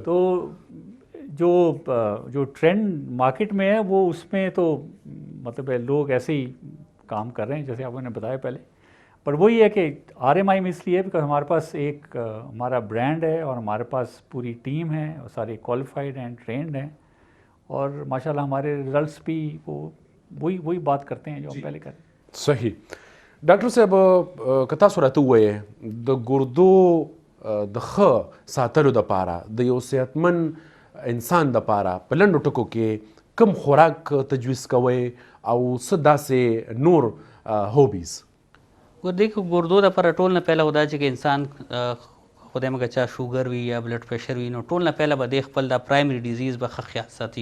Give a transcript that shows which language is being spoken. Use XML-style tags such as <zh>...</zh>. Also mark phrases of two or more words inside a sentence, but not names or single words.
<ur>تو جو ٹرینڈ مارکیٹ میں ہے وہ اس میں تو مطلب لوگ ایسے ہی کام کر رہے ہیں جیسے آپ نے بتایا پہلے پر وہی ہے کہ آر ایم آئی میں اس لیے بیکاز ہمارے پاس ایک ہمارا برانڈ ہے اور ہمارے پاس پوری ٹیم ہے اور سارے کوالیفائڈ ہیں ٹرینڈ ہیں اور ماشاء اللہ ہمارے ریزلٹس بھی وہی بات کرتے ہیں جو ہم پہلے کریں. صحیح.</ur> <ps>ډاکټر صاحب که تاسو راته ووایئ د ګردو د ښه ساتلو دپاره د یو صحتمن انسان دپاره په لنډو ټکو کې کوم خوراک تجویز کوئ او څه داسې نور هوبیز؟ دیکھو ګردو دپاره ټول نه پهله خو دا چې انسان خدای مګه چا شوګر وي یا بلډ پریشر وي نو ټول نه پهله به د خپل دا پرایمري ډیزیز به ښه خیال ساتي.</ps>